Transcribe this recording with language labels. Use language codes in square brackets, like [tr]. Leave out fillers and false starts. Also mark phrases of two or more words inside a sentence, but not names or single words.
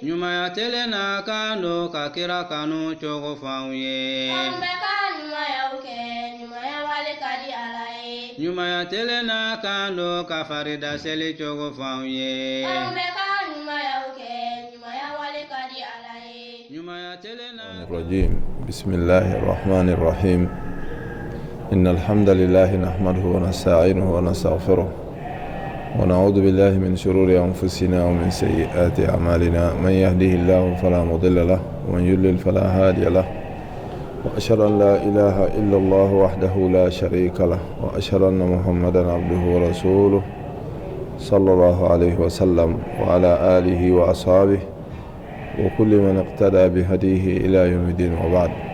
[bm] Ɲumanya telen n'a kan don ka kira kanu cogo f'anw ye. An bɛ ka ɲumanyaw kɛ, ɲumanya wale ka di Ala ye. Ɲumanya telen n'a kan don ka farida seli cogo f'anw ye. An bɛ ka ɲumanyaw kɛ, ɲumanya wale ka di Ala ye. Ɲumanya telen n'a [ar] الرجيم بسم الله الرحمن الرحيم إن الحمد لله نحمده ونستعينه ونستغفره ونعوذ بالله من شرور أنفسنا ومن سيئات أعمالنا من يهده الله فلا مضل له ومن يضلل فلا هادي له وأشهد أن لا إله إلا الله وحده لا شريك له وأشهد أن محمدا عبده ورسوله صلى الله عليه وسلم وعلى آله وأصحابه وكل من اقتدى بهديه إلى يوم الدين وبعد